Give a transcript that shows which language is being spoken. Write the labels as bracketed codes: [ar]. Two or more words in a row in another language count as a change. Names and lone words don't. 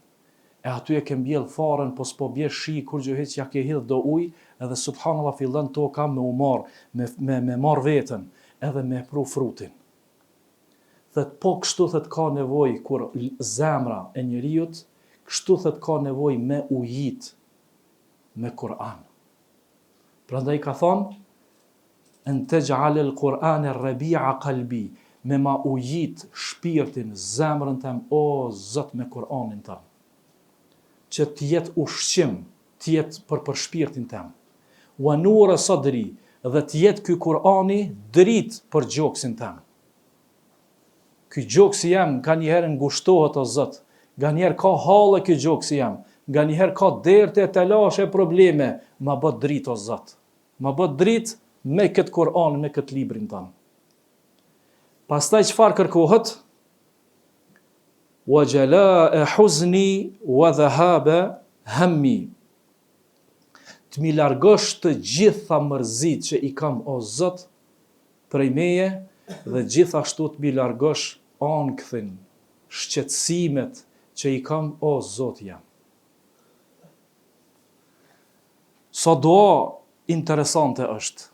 [sq] E aty e ke mbjell farën, po s'po bje shi kur gjë hiç ja ke hedh do ujë, edhe subhanallah fillon toka me u marr, me marr veten, edhe me pru frutin. Thët po kështu thët ka nevoj kur zemra e njeriut, kështu thët ka nevoj me ujit me Kur'an. Prandaj ka thonë, [ar] أن تجعل القرآن ربيع قلبي, [sq] me ma ujit shpirtin, zemrën tem, o Zot me Kur'anin tem. Që t'jet ushqim, t'jet për shpirtin tem. [ar] ونور صدري, [sq] dhe t'jet ky Kur'ani dritë për gjoksin tem. Ky gjoksi jam nga njëherë ngushtohet o Zot, nga njëherë ka hallë ky gjoksi jam, nga njëherë ka derte, telashe, probleme, ma bët dritë o Zot. Ma bët dritë me këtë Kur'an, me këtë librin tanë. Pastaj çfarë kërkohet? [ar] وجلاء حزني وذهاب همي. [sq] Të mi largosh të gjitha mërzit që i kam o Zot prej meje, dhe gjithashtu të mi largosh ankthin, shqetësimet që i kam o Zot jam. Sa dua interesante është.